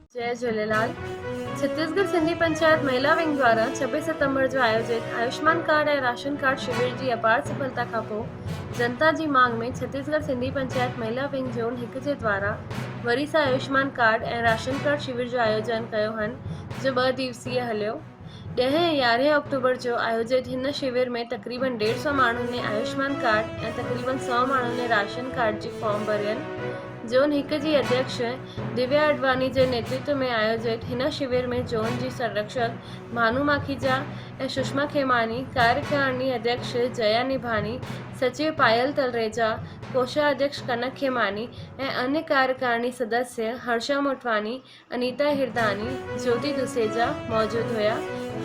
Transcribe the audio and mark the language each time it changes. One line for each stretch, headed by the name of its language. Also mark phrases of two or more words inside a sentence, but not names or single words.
Sindhi: जय झूलेलाल। छत्तीसगढ़ सिंधी पंचायत महिला विंग द्वारा 26 सितंबर जो आयोजित आयुष्मान कार्ड ऐं राशन कार्ड शिविर जी अपार सफलता खां पोइ जनता जी मांग में छत्तीसगढ़ सिंधी पंचायत महिला विंग जोन 1 जे द्वारा वरी सां आयुष्मान कार्ड ऐं राशन कार्ड शिविर जो आयोजन कयो हन जो 2 दिवसीय हलियो। 10 ऐं 11 अक्टूबर जो आयोजित हिन शिविर में तक़रीबन 150 माण्हुनि ने आयुष्मान कार्ड ऐं तक़रीबन 100 माण्हुनि ने राशन कार्ड जी फॉर्म भरियनि। जोन 1 जी अध्यक्ष दिव्या अडवाणी जे नेतृत्व में आयोजित हिन शिविर में जोन जी संरक्षक भानु माखीजा ऐं सुषमा खेमानी, कार्यकारिणी अध्यक्ष जया निभानी, सचिव पायल तलरेजा, कोषाध्यक्ष कनक खेमानी ऐं अन्य कार्यकारिणी सदस्य हर्षा मोटवानी, अनीता हिरदानी, ज्योति दुसेजा मौजूद हुया।